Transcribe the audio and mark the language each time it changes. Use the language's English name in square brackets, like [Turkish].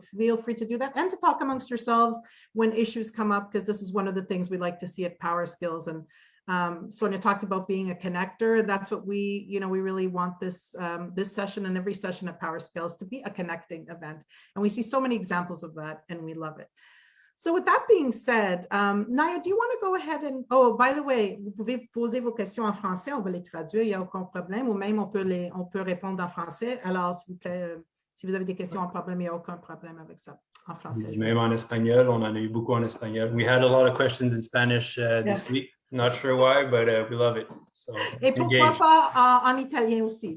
[English] So feel free to do that and to talk amongst yourselves when issues come up, because this is one of the things we like to see at Power Skills. And Sonia talked about being a connector. That's what we really want this session and every session at Power Skills to be a connecting event. And we see so many examples of that and we love it. So with that being said, Naya, do you want to go ahead and, oh, by the way, [French] vous pouvez poser vos questions en français, [English] on va les traduire, il n'y a aucun problème, ou même on peut répondre en français. [French] Alors, s'il vous plaît, si vous avez des questions en problème, il n'y a aucun problème avec ça. En français. Même en espagnol, on en a eu beaucoup en espagnol. [English] We had a lot of questions in Spanish this week. Not sure why, but we love it. So, [French] et pourquoi pas en italien aussi.